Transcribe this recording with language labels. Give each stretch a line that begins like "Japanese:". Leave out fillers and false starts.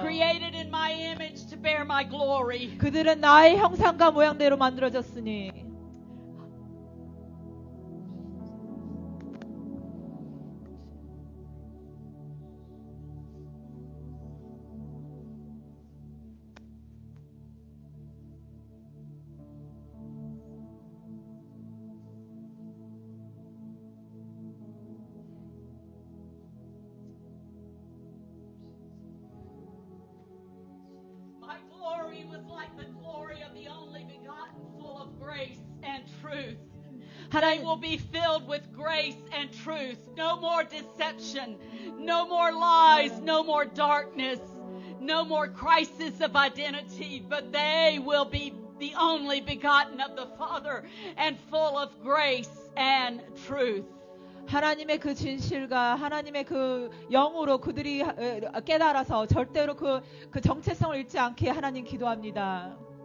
English: created in my image to bear my glory.
Korean: 그들은 나의 형상과 모양대로 만들어졌으니
English: My glory was like the glory of the only begotten, full of grace and truth. They
Korean: 하나님,
English: will be filled with grace and truth. No more deception, no more lies, no more darkness, no more crisis of identity, but they will be the only begotten of the Father and full of grace and truth.
Korean: 하나님의 그 진실과 하나님의 그 영으로 그들이 깨달아서 절대로 그 정체성을 잃지 않게 하나님 기도합니다.